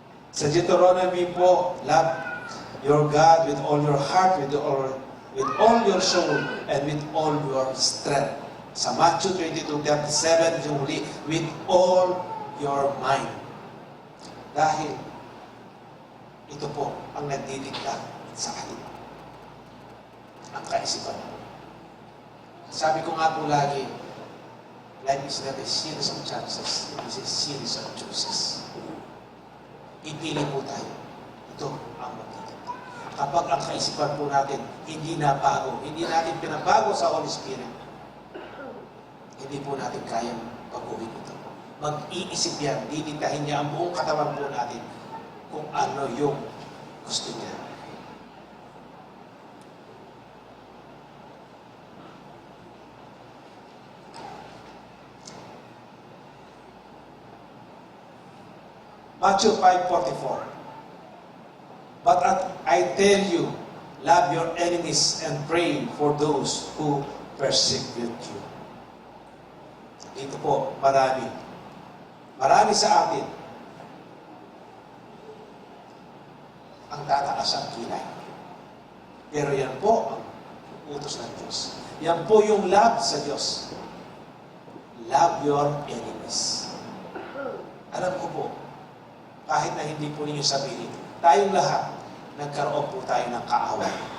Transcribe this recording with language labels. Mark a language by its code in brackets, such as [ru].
[tl] Sa Deuteronomy po, [en] love your God with all your heart, with all your soul, and with all your strength. Sa Matthew 22:37, [tl] yung huli, [en] with all your mind. [tl] Dahil ito po ang nagdidikta sa atin. Ang kaisipan. Sabi ko nga po lagi, [en] life is not a series of chances. It is a series of choices. [tl] Ipili po tayo. Ito ang magdidikta. Kapag ang kaisipan po natin hindi nabago, hindi natin pinabago sa Holy Spirit, hindi po natin kayang pag-uwi ito. Mag-iisip yan, didiktahin niya ang buong katawan po natin kung ano yung gusto niya. [en] Matthew 5:44. But I tell you, love your enemies and pray for those who persecute you. [tl] Ito po, marami. Marami sa atin ang tataas ang kilay. Pero yan po ang utos ng Diyos. Yan po yung love sa Diyos. [en] Love your enemies. [tl] Alam ko po, kahit na hindi po ninyo sabihin, tayong lahat, nagkaroon po tayo ng kaaway.